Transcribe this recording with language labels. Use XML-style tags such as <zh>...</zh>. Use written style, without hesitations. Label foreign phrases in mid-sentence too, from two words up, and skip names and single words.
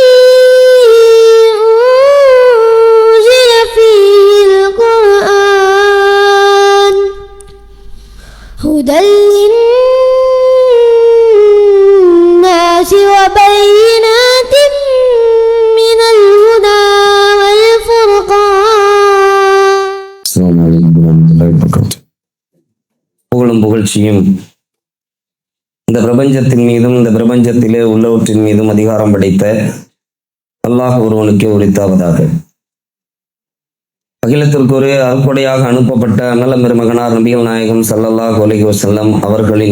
<ar>أنزل فيه القرآن هدى للناس وبينات من الهدى والفرقان. السلام عليكم ورحمة الله وبركاته.</ar> <ta>புகழும் புகழ்ச்சியும் இந்த பிரபஞ்சத்தின் மீதும் இந்த பிரபஞ்சத்திலே உள்ளவற்றின் மீதும் அதிகாரம் படைத்த அல்லாஹ் ஒருவனுக்கே உரித்தாவதாக. அகிலத்திற்கு ஒரு அருட்கொடையாக அனுப்பப்பட்ட அண்ணலம் பெருமகனார் நபிகள் நாயகம்</ta> <ar>صلى الله عليه وسلم</ar> <ta>அவர்களின்</ta>